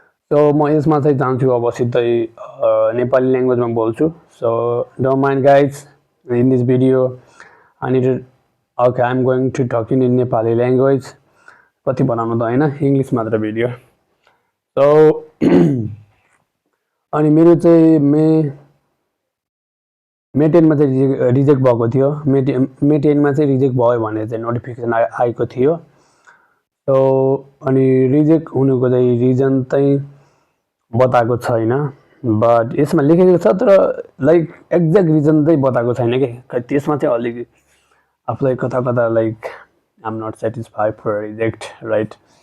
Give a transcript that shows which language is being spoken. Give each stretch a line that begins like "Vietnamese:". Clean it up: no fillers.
Nepali: So म यसमा चाहिँ जान्छु अब सिधै नेपाली ल्याङ्ग्वेजमा बोल्छु.
English: So don't mind guys. In this video, I'm going to talking in Nepali language.
Nepali: कति बनाउनु त हैन इंग्लिश मात्र भिडियो. So अनि मेरो चाहिँ मे 10 मा चाहिँ रिजेक्ट भएको थियो. मे 10 मा चाहिँ रिजेक्ट भयो भनेर चाहिँ नोटिफिकेसन आएको थियो. सो अनि रिजेक्ट हुनुको चाहिँ रिजन चाहिँ बताएको छैन, बट यसमा लेखेको छ तर लाइक एक्ज्याक्ट रिजन चाहिँ बताएको छैन के. त्यसमा चाहिँ अलि आफुलाई कता कता
English: Like I am not satisfied for reject right.